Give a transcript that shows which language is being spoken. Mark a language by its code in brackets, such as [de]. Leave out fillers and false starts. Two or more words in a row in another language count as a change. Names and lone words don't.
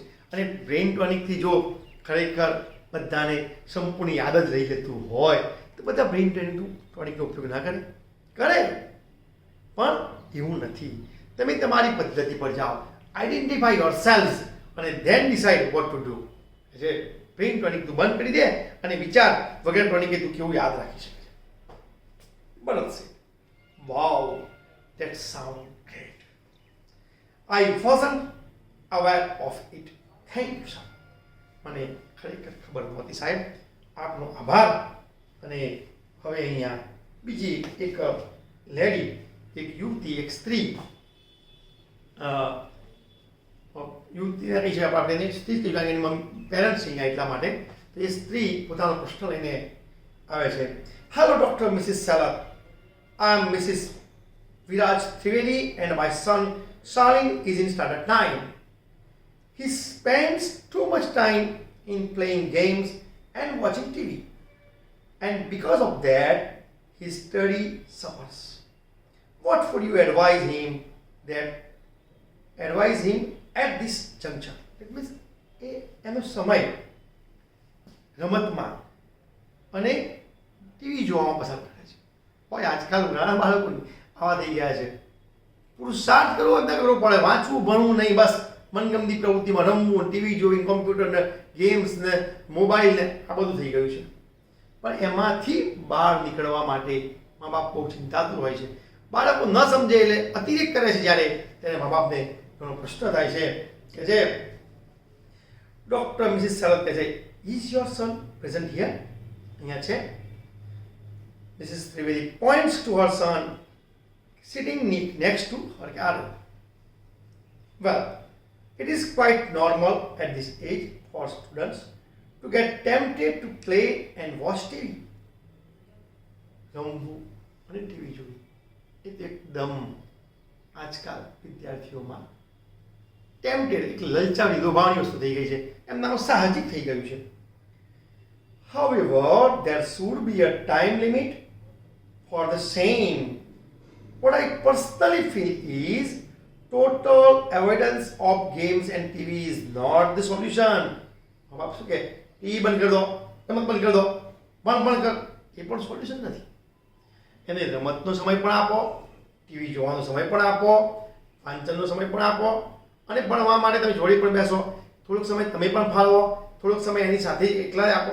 [gu] અને બ્રેઇન ટોનિકથી જો ખરેખર બધાને સંપૂર્ણ યાદ જ રહી જતું હોય તો બધા બ્રેઇન ટોનિકનો ઉપયોગ ના કરે, કરે, પણ એવું નથી. તમે તમારી પદ્ધતિ પર જાઓ, [en] identify your cells અને then decide what to do. [gu] જે બ્રેઇન ટોનિક તું બંધ કરી દે અને વિચાર વગર ટોનિકે તું કેવું યાદ રાખી શકે છે. બરાબર છે. વાવ, [en] that sound great. I wasn't aware of it. Thank you, sir. [gu] મને ખરેખર ખબર નહોતી સાહેબ, આપનો આભાર. અને હવે અહીંયા બીજી એક લેડી, એક યુવતી, એક સ્ત્રી, યુવતીને કહી છે આપણે સ્ત્રી કહી, કારણ કે એની પેરેન્ટ્સ અહીંયા એટલા માટે. તો એ સ્ત્રી પોતાનો પ્રશ્ન લઈને આવે છે. [en] Hello Doctor Mrs. Seller, I am Mrs. Viraj Trivedi and my son Shaleen is in standard 9. He spends too much time in playing games and watching TV. And because of that, his study suffers. What would you advise him at this juncture? That means [gu] એનો સમય રમતમાં અને ટીવી જોવામાં પસાર કરે છે. હોય આજકાલ ઘણા બાળકોને આવા થઈ ગયા છે. પુરુષાર્થ કરવો ન કરવો પડે, વાંચવું ભણવું નહીં, બસ મનગમતી પ્રવૃત્તિમાં રમવું, ટીવી જોવી, કોમ્પ્યુટર ને ગેમ્સ ને મોબાઈલ ને આ બધું થઈ ગયું છે. પણ એમાંથી બહાર નીકળવા માટે મા બાપ બહુ ચિંતાતુર હોય છે. બાળકો ન સમજે એટલે અતિરેક કરે છે. જ્યારે ત્યારે મા બાપને ઘણો પ્રશ્ન થાય છે કે જે ડૉક્ટર મિસિસ શરદ કહે છે, [en] is your son present here? [gu] અહીંયા છે. [en] Mrs. Trivedi points to her son sitting next to her car. Well, it is quite normal at this age for students to get tempted to play and watch TV. [gu] રમવું અને ટીવી જોવી એ તો એકદમ આજકાલ વિદ્યાર્થીઓમાં ટેમ્પટેડ એટલે લલચાવી લોભાવની વસ્તુ થઈ ગઈ છે, એમનામાં સાહજિક થઈ ગયું છે. [en] However, there should be a time limit for the same. What I personally feel is total avoidance of games and TV is not the solution. [hi] अब आप [gu] શું કે ટીવી બંધ કરી દો, રમત બંધ કરી દો, બંધ કર, એ પણ સોલ્યુશન નથી. એને રમતનો સમય પણ આપો, ટીવી જોવાનો સમય પણ આપો, વાંચનનો સમય પણ આપો અને ભણવા માટે તમે જોડે પણ બેસો, થોડોક સમય તમે પણ ફાળવો, થોડોક સમય એની સાથે એકલા આપો.